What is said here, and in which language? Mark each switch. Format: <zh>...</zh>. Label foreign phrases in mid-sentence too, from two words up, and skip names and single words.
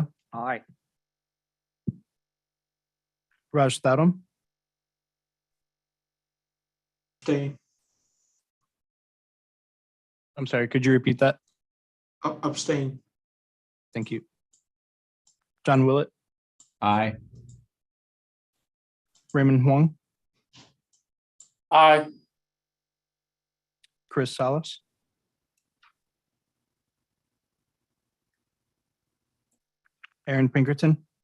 <en>Aye. Raj Thadam, Abstain. I'm sorry, could you repeat that? Abstain. Thank you. John Willett, Aye. Raymond Huang, Aye. Chris Salas, Aaron Pinkerton,</en>